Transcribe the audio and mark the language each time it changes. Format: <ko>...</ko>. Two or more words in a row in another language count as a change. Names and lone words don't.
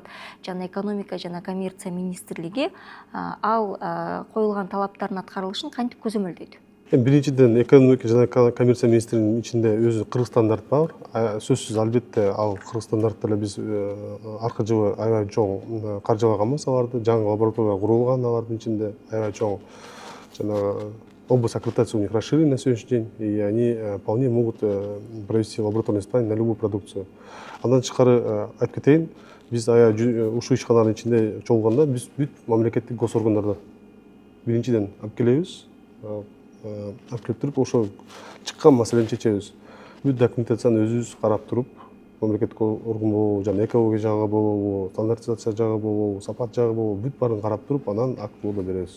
<ky>Жана экономика жана коммерция министрлиги ал коюлган талаптардын аткарылышын кантип көзөмөлдөйт? Биринчиден, экономика жана коммерция министрлигинин ичинде өзү Кыргыз стандарт бар. Сөзсүз албетте ал Кыргыз стандарттары биз аркы жылы аябай чоң каржылаганбыз аларды. Жаңы лаборатория курулган алардын ичинде аябай чоң жанагы</ky> <ru>область аккредитации у них расширена на сегодняшний день, и они вполне могут провести лабораторные испытания на любую продукцию.</ru> <ky>Андан тышкары айтып кетейин, биз ушул ишканалардын ичинде чогулганда биз бүт мамлекеттик госоргандарда биринчиден алып келебиз. алып келип туруп ошо чыккан маселени чечебиз. Бүт документацияны өзүбүз карап туруп, мамлекеттик орган болобу жана экология жагы болобу, стандартизация жагы болобу, сапат жагы болобу, бүт баарын карап туруп, анан акт болуп беребиз.</ky>